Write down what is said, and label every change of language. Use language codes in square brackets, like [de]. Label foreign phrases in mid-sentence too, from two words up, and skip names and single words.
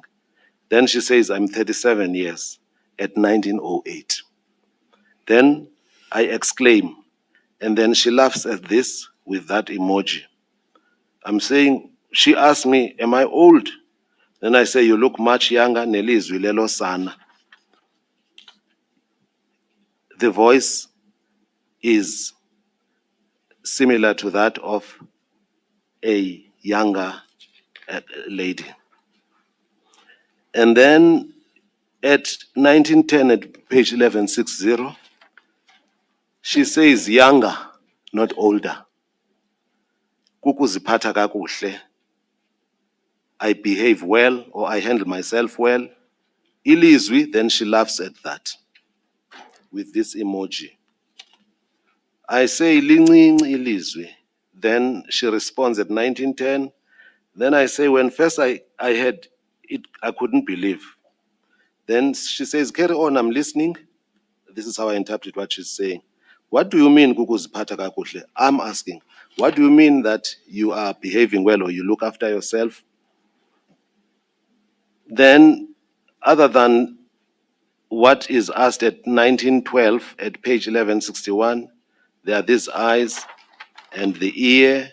[en] Then she says, "I'm 37 years at 1908. Then I exclaim, and then she laughs at this with that emoji. I'm saying, she asked me, "Am I old?" Then I say, "You look much younger, [xh] nelizwi lelo sana." [en] The voice is similar to that of a younger lady. And then at 1910, at page 1160, she says younger, not older. [xh] Kukuziphatha kakuhle. [en] I behave well, or I handle myself well. Ilizwi, then she laughs at that with this emoji. [xh] I say lincinci ilizwi. [en] Then she responds at 1910. Then I say, when first I had it, I couldn't believe. Then she says, "Carry on, I'm listening." This is how I interpret what she's saying. What do you mean, [xh] kukuziphatha kakuhle? [en] I'm asking, what do you mean that you are behaving well or you look after yourself? Then, other than what is asked at 1912 at page 1161, there are these eyes and the ear.